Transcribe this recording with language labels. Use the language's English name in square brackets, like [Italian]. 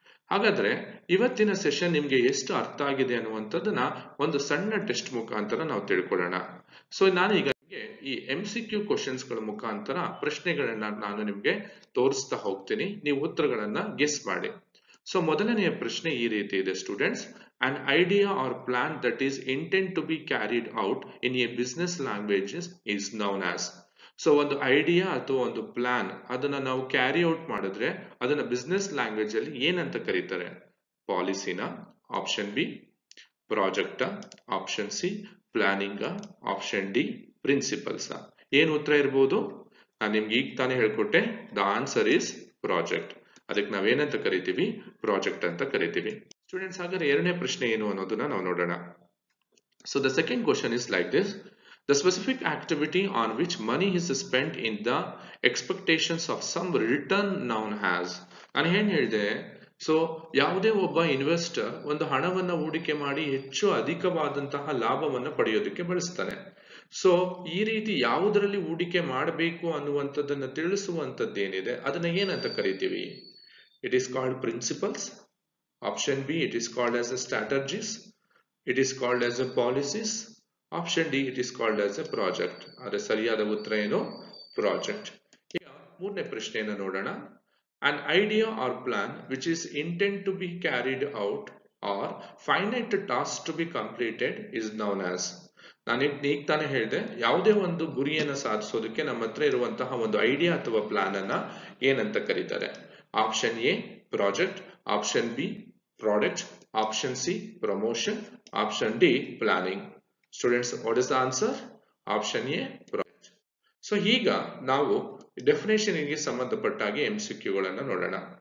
[Kannada] ಹಾಗಾದ್ರೆ ಇವತ್ತಿನ ಸೆಷನ್ ನಿಮ್ಗೆ ಎಷ್ಟು ಅರ್ಥ ಆಗಿದೆ ಅನ್ನುವಂಥದ್ದನ್ನ ಒಂದು ಸಣ್ಣ ಟೆಸ್ಟ್ ಮುಖಾಂತರ ನಾವು ತಿಳ್ಕೊಳ್ಳೋಣ. ಸೊ ನಾನೀಗ ಈ MCQ ಕ್ವಶನ್ಸ್ ಗಳ ಮುಖಾಂತರ ಪ್ರಶ್ನೆಗಳನ್ನ ನಾನು ನಿಮ್ಗೆ ತೋರಿಸ್ತಾ ಹೋಗ್ತೀನಿ, ನೀವು ಉತ್ತರಗಳನ್ನ ಗೆಸ್ ಮಾಡಿ. ಸೊ ಮೊದಲನೆಯ ಪ್ರಶ್ನೆ ಈ ರೀತಿ ಇದೆ students. [English] An idea or plan that is intent to be carried out in a business language is known as. [Kannada] So ಒಂದು ಐಡಿಯಾ ಅಥವಾ ಒಂದು ಪ್ಲಾನ್ ಅದನ್ನ ನಾವು ಕ್ಯಾರಿ ಔಟ್ ಮಾಡಿದ್ರೆ ಅದನ್ನ ಬಿಸ್ನೆಸ್ ಲ್ಯಾಂಗ್ವೇಜ್ ಅಲ್ಲಿ ಏನಂತ ಕರೀತಾರೆ? ಪಾಲಿಸಿನ, option B ಪ್ರಾಜೆಕ್ಟಾ, option C planning, option D principles. ಏನು ಉತ್ತರ ಇರ್ಬೋದು? ನಾನು ನಿಮ್ಗೆ ಈಗ ತಾನೇ ಹೇಳ್ಕೊಟ್ಟೆ, [English] The answer is project. [Kannada] ಅದಕ್ಕೆ ನಾವೇನಂತ ಕರಿತೀವಿ? ಪ್ರಾಜೆಕ್ಟ್ ಅಂತ ಕರಿತೀವಿ. ಸ್ಟೂಡೆಂಟ್ಸ್, ಹಾಗಾದ್ರೆ ಎರಡನೇ ಪ್ರಶ್ನೆ ಏನು ಅನ್ನೋದನ್ನ ನಾವು ನೋಡೋಣ. [English] So the second question is like this: the specific activity on which money is spent in the expectations of some return known as. [Kannada] ನಾನು ಏನ್ ಹೇಳಿದೆ? ಸೊ ಯಾವುದೇ ಒಬ್ಬ ಇನ್ವೆಸ್ಟರ್ ಒಂದು ಹಣವನ್ನ ಹೂಡಿಕೆ ಮಾಡಿ ಹೆಚ್ಚು ಅಧಿಕವಾದಂತಹ ಲಾಭವನ್ನ ಪಡೆಯೋದಕ್ಕೆ ಬಳಸ್ತಾನೆ. ಸೊ ಈ ರೀತಿ ಯಾವುದರಲ್ಲಿ ಹೂಡಿಕೆ ಮಾಡಬೇಕು ಅನ್ನುವಂಥದ್ದನ್ನ ತಿಳಿಸುವಂಥದ್ದೇನಿದೆ ಅದನ್ನ ಏನಂತ ಕರಿತೀವಿ? [English] It is called principles. Option B, it is called as a strategies. It is called as a policies. Option D, it is called as a project. [Kannada] ಅದರ ಸರಿಯಾದ ಉತ್ತರ ಏನು? ಪ್ರಾಜೆಕ್ಟ್. ಈಗ ಮೂರನೇ ಪ್ರಶ್ನೆಯನ್ನು ನೋಡೋಣ. [English] An idea or plan which is intent to be carried out or finite task to be completed is known as. [Kannada] ನಾನು ಈಗ ತಾನೇ ಹೇಳಿದೆ, ಯಾವುದೇ ಒಂದು ಗುರಿಯನ್ನು ಸಾಧಿಸೋದಕ್ಕೆ ನಮ್ಮ ಹತ್ರ ಇರುವಂತಹ ಒಂದು ಐಡಿಯಾ ಅಥವಾ ಪ್ಲಾನ್ ಅನ್ನ ಏನಂತ ಕರೀತಾರೆ? [English] Option A project, option B product, option C promotion, option D planning. [Kannada] Students, [English] What is the answer? [Kannada] Option A project. So ಈಗ ನಾವು ಡೆಫಿನೇಷನ್ ಗೆ ಸಂಬಂಧಪಟ್ಟ ಹಾಗೆ MCQಗಳನ್ನು ನೋಡೋಣ.